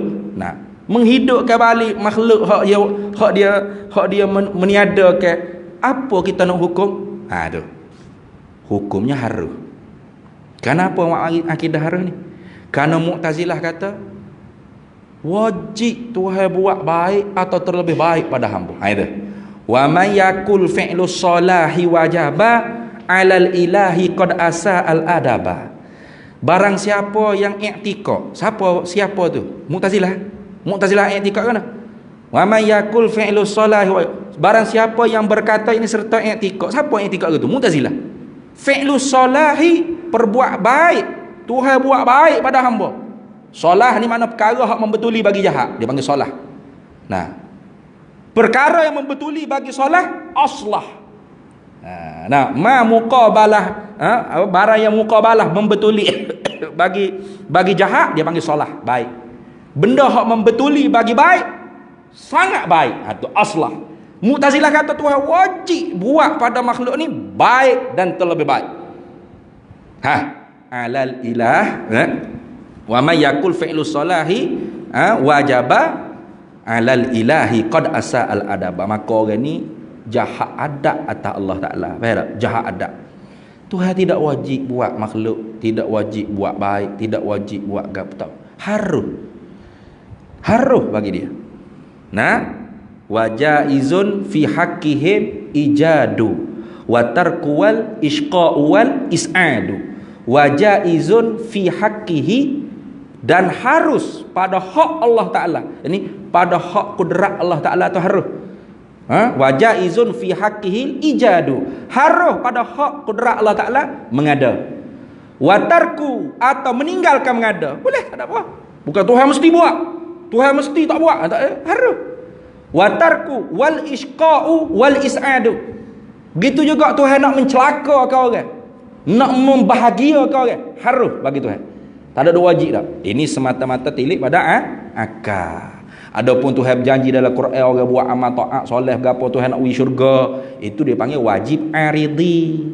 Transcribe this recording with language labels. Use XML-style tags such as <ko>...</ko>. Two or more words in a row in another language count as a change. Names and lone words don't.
<ms>Nah, menghidupkan balik makhluk hak dia meniadakan. Apa kita nak hukum? Tu. Hukumnya haruh. Kenapa akidah haruh ni? Kerana Mu'tazilah kata wajib Tuhan buat baik atau terlebih baik pada hamba. Itu.</ms> <ar>ومن يقل فعل الصلاح وجبا على الإله قد أساء الأدبا.</ar> <ms>Barang siapa yang i'tikad, siapa tu? Mu'tazilah i'tikad kan?</ms> <ar>ومن يقل فعل الصلاح,</ar> <ms>barang siapa yang berkata ini serta i'tikad. Siapa i'tikad tu? Mu'tazilah.</ms> <ar>فعل الصلاح,</ar> <ms>perbuat baik. Tuhan buat baik pada hamba. Salah ni mana perkara hak membetuli bagi jahat, dia panggil salah. Nah, perkara yang membetuli bagi salah aslah.</ms> <ar>ما مقابلة,</ar> <ms>barang yang muqabalah membetuli bagi jahat dia panggil salah, baik. Benda hak membetuli bagi baik sangat baik, itu aslah. Mu'tazilah kata Tuhan wajib buat pada makhluk ni baik dan terlebih baik.</ms> <ar>على الإله ومن يقل فعل الصلاح وجبا على الإله قد أساء الأدبا.</ar> <ms>Maka orang ni jahat adab atas Allah Taala. Faham tak? Jahat adab. Tuhan tidak wajib buat makhluk, tidak wajib buat baik, tidak wajib buat gapo. Haruh bagi dia.</ms> <ar>Nah, وجائز في حقهم إيجاد وترك والإشقاء والإسعاد. وجائز في حقه,</ar> <ms>dan harus pada hak Allah Taala. Ini pada hak kudrat Allah Taala tu harus.</ms> <ar>وجائز في حقه إيجاد,</ar> <ms>harus pada hak kudrat Allah Taala mengada.</ms> <ar>وترك,</ar> <ms>atau meninggalkan mengada, boleh, tak ada apa. Bukan Tuhan mesti buat, Tuhan mesti tak buat, tak harus.</ms> <ar>وترك والإشقاء والإسعاد.</ar> <ms>Begitu juga Tuhan nak mencelaka kau orang, nak membahagiakan orang, harus bagi Tuhan. Tak ada dua wajib dah. Ini semata-mata tilik pada akal. Adapun Tuhan berjanji dalam Quran orang buat amal taat soleh gapo Tuhan nak pergi syurga, itu dia panggil wajib aridi.</ms>